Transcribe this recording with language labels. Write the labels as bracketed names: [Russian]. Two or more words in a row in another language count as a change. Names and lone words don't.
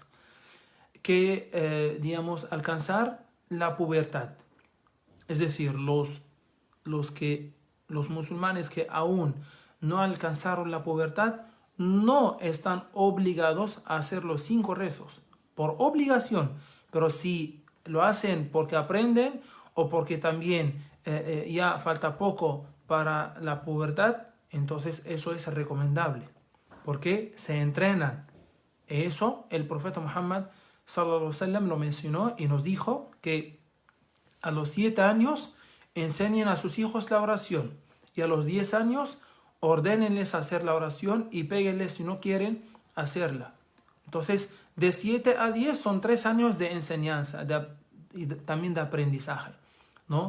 [Spanish] Que, alcanzar la pubertad, es decir, los musulmanes que aún no alcanzaron la pubertad no están obligados a hacer los 5 rezos por obligación, pero si lo hacen porque aprenden o porque también ya falta poco para la pubertad, entonces eso es recomendable porque se entrenan. Eso el profeta Muhammad [Arabic] صلى الله عليه وسلم [Spanish] lo mencionó y nos dijo que a los 7 años enseñen a sus hijos la oración y a los 10 años ordénenles hacer la oración y péguenles si no quieren hacerla. Entonces, de 7 a 10 son 3 años de enseñanza y también de aprendizaje, ¿no?